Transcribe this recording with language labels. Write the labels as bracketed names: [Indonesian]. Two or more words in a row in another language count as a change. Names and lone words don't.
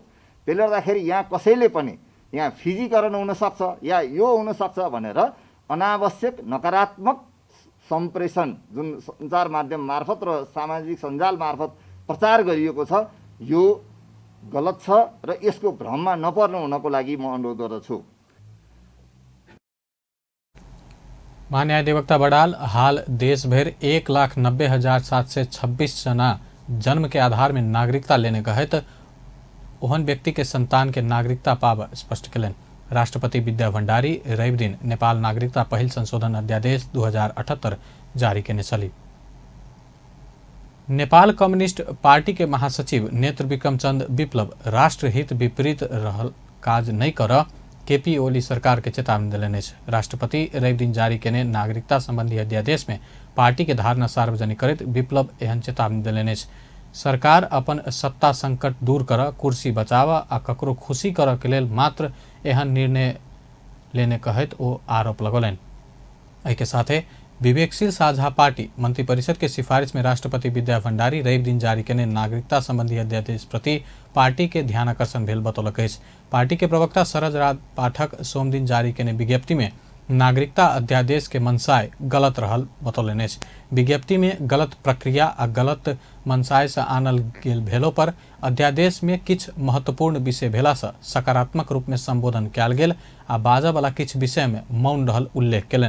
[Nepali] त्यसले गर्दाखेरि यहाँ कसैले पनि यहाँ फिजीकरण हुन सक्छ या यो हुन सक्छ भनेर अनावश्यक नकारात्मक सम्प्रेषण जुन सञ्चार माध्यम मार्फत र सामाजिक सञ्जाल मार्फत प्रचार गरिएको छ यो गलत छ र यसको भ्रममा नपर्नु हुनको लागि म अनुरोध गर्दछु। [Maithili] महान्यायाधिवक्ता बडाल हाल देशभर 1,90,726 जना जन्म के आधार में नागरिकता लेने कहत ओहन व्यक्ति के संतान के नागरिकता पाव स्पष्ट कलन। राष्ट्रपति विद्या भण्डारी रवि दिन नेपाल नागरिकता पहिल संशोधन अध्यादेश 2078 जारी केने छली। नेपाल कम्युनिस्ट पार्टी के महासचिव नेत्र विक्रमचंद विप्लव राष्ट्रहित विपरीत रहल काज नहीं कर केपी ओली सरकार के चेतावनी दिलने। राष्ट्रपति रवि दिन जारी केने नागरिकता संबंधी अध्यादेश में पार्टी के धारणा सार्वजनिक करत विप्लव एहन चेतावनी दिलने। सरकार अपन सत्ता संकट दूर कर कुर्सी बचाव आ ककरो खुशी कर के लेल मात्र एहन निर्णय लेने कहत ओ आरोप लगौलन। एके साथे विवेकशील साझा पार्टी मंत्रिपरिषद के सिफारिश में राष्ट्रपति विद्या भण्डारी रवि दिन जारी केने नागरिकता संबंधी अध्यादेश प्रति पार्टी के ध्यानाकर्षण भेल बतौलक। पार्टी के प्रवक्ता सरज राज पाठक सोम दिन जारी केने विज्ञप्ति में नागरिकता अध्यादेश के मनसाय गलत रहल बतौलन। विज्ञप्ति में गलत प्रक्रिया आ गलत मनसाय से आनल गेल भेलो पर अध्यादेश में किछ महत्वपूर्ण विषय भेला से सकारात्मक रूप में संबोधन कयल गेल आ बाजा वाला किछ विषय में मौन रहल उल्लेख केलन।